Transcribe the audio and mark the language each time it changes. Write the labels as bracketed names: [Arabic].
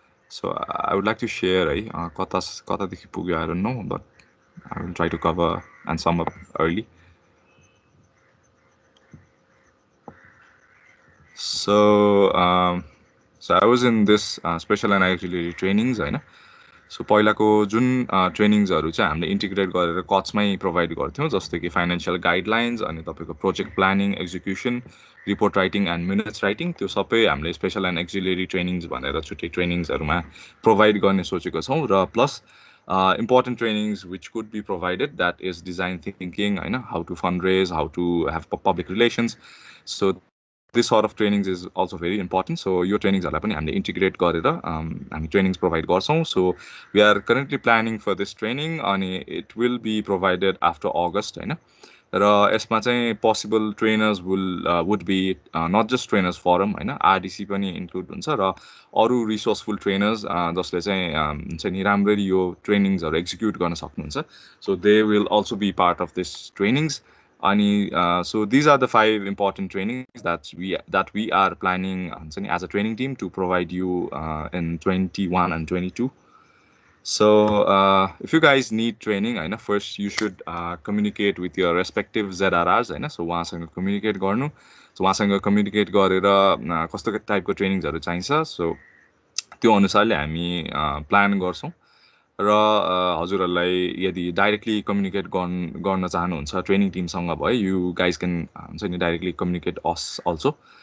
[English] So I would like to share [Nepali] है कतादेखि पुग्यो [English] I don't know, but I will try to cover and sum up early. So I was in this special and auxiliary trainings हैन. [Nepali] So पहिलाको जुन ट्रेनिङ्सहरू चाहिँ हामीले integrate गरेर कचमै provide गर्थ्यौँ, जस्तो कि फाइनेन्सियल गाइडलाइन्स अनि तपाईँको project planning, execution, report writing and minutes writing, त्यो सबै हामीले स्पेसल एन्ड एक्जिलेरी ट्रेनिङ्स भनेर छुट्टै ट्रेनिङ्सहरूमा प्रोभाइड गर्ने सोचेको छौँ. [English] र plus important trainings which could be provided that is design thinking होइन, how to fund raise, how to have public relations. So this sort of trainings is also very important. So your trainings are [Nepali] पनि हामीले [English] integrate [Nepali] गरेर हामी [English] trainings provide [Nepali] गर्छौँ. [English] So we are currently planning for this training and it will be provided after August हैन. [Nepali] र यसमा चाहिँ [English] possible trainers would be not just trainers forum [Nepali] हैन, RDC पनि include हुन्छ र अरु [English] resourceful trainers [Nepali] जसले चाहिँ हुन्छ नि राम्ररी यो trainings हरु execute गर्न सक्नुहुन्छ. [English] So they will also be part of this trainings. So these are the 5 important trainings that we are planning as a training team to provide you in 21 and 22. So if you guys need training, I know first you should communicate with your respective ZRRs, होइन. [Nepali] So उहाँसँग communicate गर्नु. So उहाँसँग communicate गरेर कस्तो टाइपको ट्रेनिङ्सहरू चाहिन्छ, so त्यो अनुसारले हामी प्लान गर्छौँ. र हजुरहरूलाई यदि डाइरेक्टली कम्युनिकेट गर्न चाहनुहुन्छ ट्रेनिङ टिमसँग भए, [English] you guys can [Nepali] हुन्छ नि डाइरेक्टली कम्युनिकेट [English] Us also.